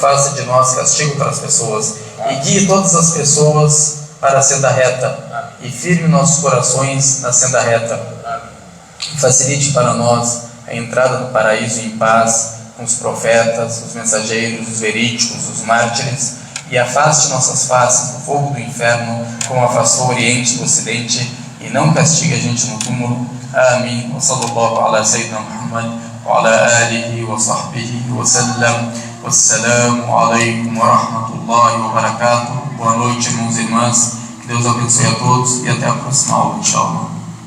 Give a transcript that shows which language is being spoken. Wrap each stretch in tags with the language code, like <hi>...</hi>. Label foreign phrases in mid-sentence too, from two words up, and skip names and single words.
<pt>faça de nós castigo para as pessoas, e guie todas as pessoas para a senda reta e firme nossos corações na senda reta, e facilite para nós a entrada no paraíso em paz com os profetas, os mensageiros, os verídicos, os mártires, e afaste nossas faces do fogo do inferno, como afastou o Oriente do Ocidente, e não castigue a gente no túmulo. Amém.</pt> <ar>وصلى الله على سيدنا محمد وعلى آله وصحبه وسلم. والسلام عليكم ورحمة الله وبركاته.</ar> <pt>Boa noite, irmãos e irmãs. Que Deus abençoe a todos e até a próxima aula, inshallah.</pt>